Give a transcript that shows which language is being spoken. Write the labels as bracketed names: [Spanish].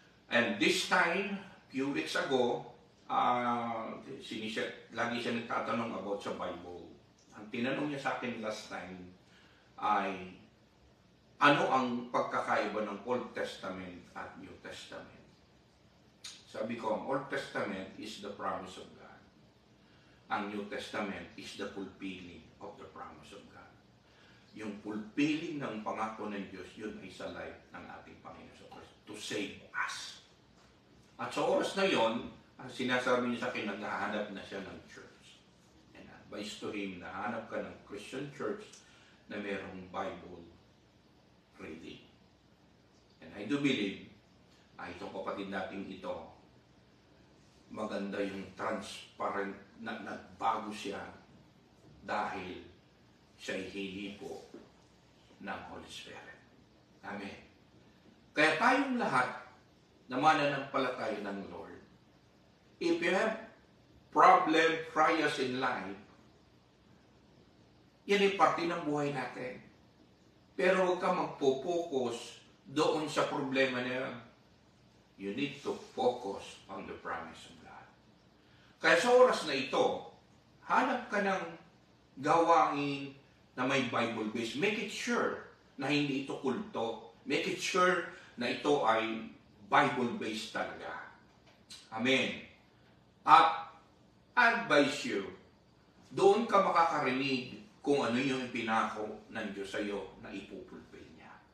[English] And this time, few weeks ago, [Filipino] lagi siya nagtatanong [English] about sa Bible. [Filipino] Ang tinanong niya sa akin last time ay, ano ang pagkakaiba ng Old Testament at New Testament? Sabi ko, ang [English] Old Testament is the promise of God. Ang New Testament is the fulfilling of the promise of God. [Filipino] Yung fulfilling ng pangako ng Diyos, yun ay sa life ng ating Panginoon sa Kristo [English] to save us. [Filipino] At sa oras na yon, sinasabi niya sa akin, naghahanap na siya ng church. [English] And advice to him, [Filipino] nahanap ka ng Christian church na mayroong Bible reading. And I do believe, itong kapatid natin ito, maganda yung transparent na nagbago siya dahil siya'y hinipo ng Holy Spirit. Amen. Kaya tayong lahat na mananampalataya ng Lord, [English] if you have problem, trials in life, [Filipino] yan ay parte ng buhay natin. Pero huwag ka magpo-focus doon sa problema na yun. [English] You need to focus on the promise of God. [Filipino] Kaya sa oras na ito, hanap ka ng gawain na may Bible base. [English] Make it sure [Filipino] na hindi ito kulto. Make it sure na ito ay Bible based talaga. Amen. At advise you, doon ka makakarinig kung ano yung pinako ng Diyos sa iyo na ipupulpil niya.